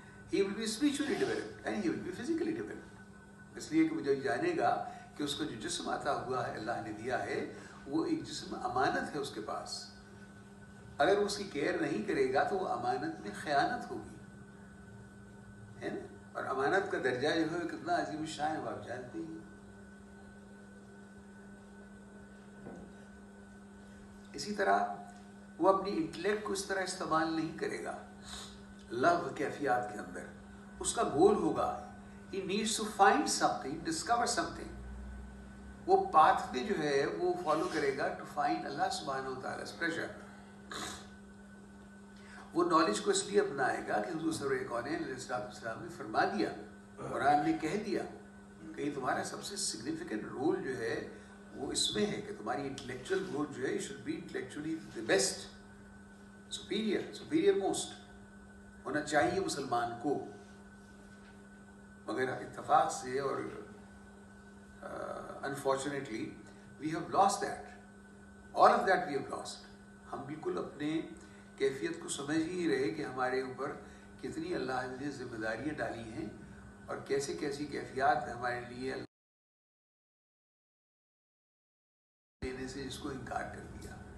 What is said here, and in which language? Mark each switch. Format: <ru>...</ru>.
<en>He will be spiritually developed and he will be physically developed.</en> <ur>اس لیے کہ وہ جو جانے گا کہ اس کو جو جسم عطا ہوا ہے، اللہ نے دیا ہے، وہ ایک جسم امانت ہے اس کے پاس. اگر وہ اس کی کیئر نہیں کرے گا تو وہ امانت میں خیانت ہوگی، ہے نا. اور امانت کا درجہ جو ہے کتنا عظیم الشان ہے وہ آپ جانتے ہیں. اسی طرح وہ اپنی انٹلیکٹ کو اس طرح استعمال نہیں کرے گا لو کیفیات کے اندر. اس کا گول ہوگا</ur> <en>he needs to find something, discover something.</en> <ur>وہ پاتھ پہ جو ہے وہ فالو کرے گا</ur> <en>to find</en> <ur>اللہ سبحانہ و تعالیٰ's pleasure. وہ نالج کو اس لیے اپنائے گا کہ حضور سرور کونین علیہ السلام نے فرما دیا، قرآن نے کہہ دیا کہ تمہارا سب سے سگنیفیکنٹ رول جو ہے وہ اس میں ہے کہ تمہاری انٹلیکچوئل گروتھ جو ہے</ur> <en>you should be intellectually the best, superior most</en> <ur>ہونا چاہیے مسلمان کو. مگر اتفاق سے اور</ur> <en>unfortunately we have lost that, all of that we have lost.</en> <ur>ہم بالکل اپنے کیفیت کو سمجھ ہی نہیں رہے کہ ہمارے اوپر کتنی اللہ نے ذمہ داریاں ڈالی ہیں اور کیسے کیسی کیفیات ہمارے لیے دینے سے جس کو انکار کر دیا.</ur>